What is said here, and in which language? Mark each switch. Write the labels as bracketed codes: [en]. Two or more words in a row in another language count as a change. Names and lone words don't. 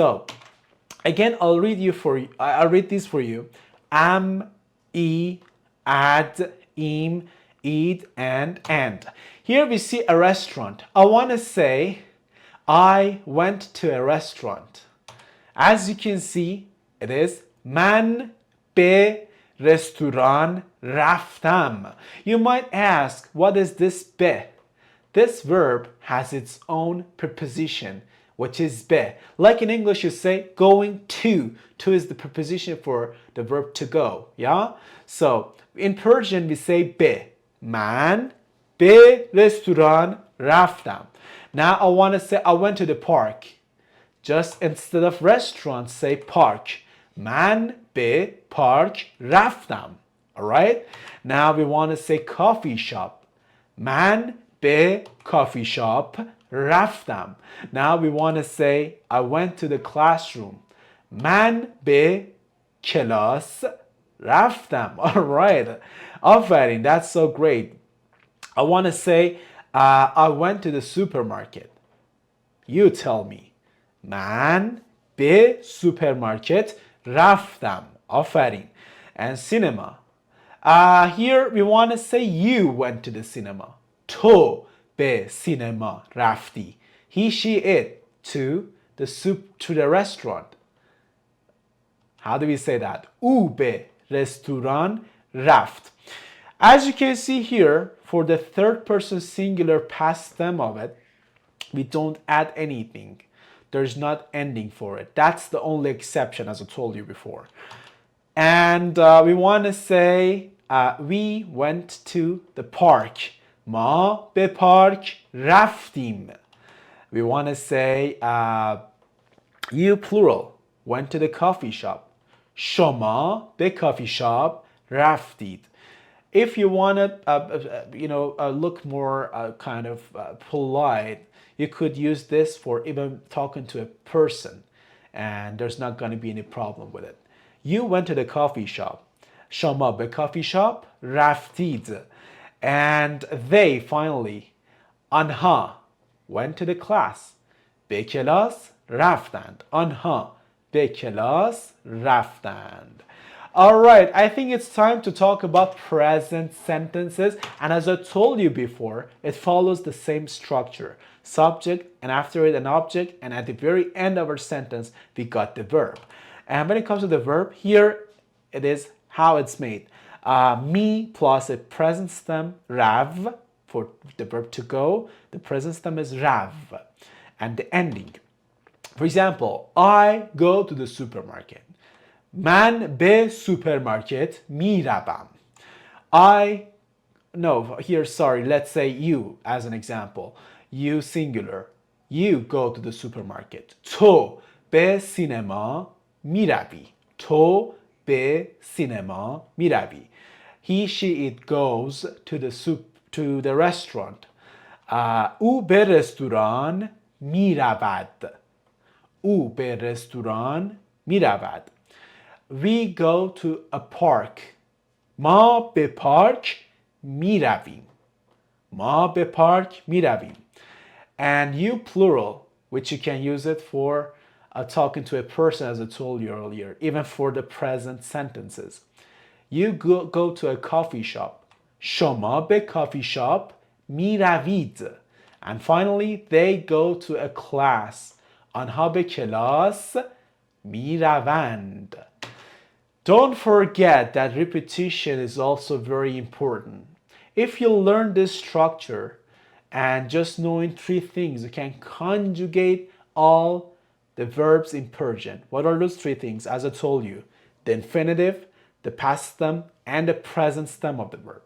[en] So Again, I'll read these for you. [fa] ام، ی، د، یم، ید، ند. [en] Here we see a restaurant. I want to say, I went to a restaurant. As you can see, it is [fa] من به رستوران رفتم. [en] You might ask, what is this به? This verb has its own preposition, which is be. Like in English, you say going to. To is the preposition for the verb to go. Yeah? So in Persian, we say be. [fa] Man به رستوران رفتم. [en] Now I want to say I went to the park. Just instead of restaurant, say park. [fa] من به park رفتم. [en] Alright? Now we want to say coffee shop. [fa] من به [en] coffee shop [fa] رفتم. [en] Now we want to say I went to the classroom. [fa] من به کلاس رفتم. Alright. آفرین. [en] That's so great. I want to say I went to the supermarket. You tell me. [fa] من به سوپرمارکت رفتم. آفرین. [en] And cinema. Here we want to say you went to the cinema. [fa] تو به سینما رفتی. [en] He, she, it to the restaurant. How do we say that? [fa] او به رستوران رفت. [en] As you can see here, for the third person singular past stem of it, we don't add anything. There's not ending for it. That's the only exception, as I told you before. And we want to say we went to the park. [fa] ما به پارک رفتیم. [en] We want to say you plural went to the coffee shop. [fa] شما به [en] coffee shop [fa] رفتید. [en] If you want to look more kind of polite, you could use this for even talking to a person, and there's not going to be any problem with it. You went to the coffee shop. [fa] شما به [en] coffee shop [fa] رفتید. [en] And they finally, anha, went to the class. [fa] به کلاس رفتند. آنها به کلاس رفتند. [en] Alright, I think it's time to talk about present sentences. And as I told you before, it follows the same structure. Subject, and after it an object, and at the very end of our sentence, we got the verb. And when it comes to the verb, here it is how it's made. Me plus a present stem, rav, for the verb to go. The present stem is rav. And the ending. For example, I go to the supermarket. [fa] من به سوپرمارکت می روم. [en] Let's say you as an example. You singular. You go to the supermarket. [fa] تو به سینما می روی. تو به سینما می روی. [en] He, she, it goes to the restaurant. [fa] او به رستوران می رود. او به رستوران می رود. [en] We go to a park. [fa] ما به پارک می رویم. ما به پارک می رویم. [en] And you plural, which you can use it for talking to a person, as I told you earlier, even for the present sentences. You go to a coffee shop. [fa] شما به [en] coffee shop [fa] می روید. [en] And finally, they go to a class. [fa] آنها به کلاس می روند. [en] Don't forget that repetition is also very important. If you learn this structure and just knowing 3 things, you can conjugate all the verbs in Persian. What are those 3 things? As I told you, the infinitive, the past stem, and the present stem of the verb.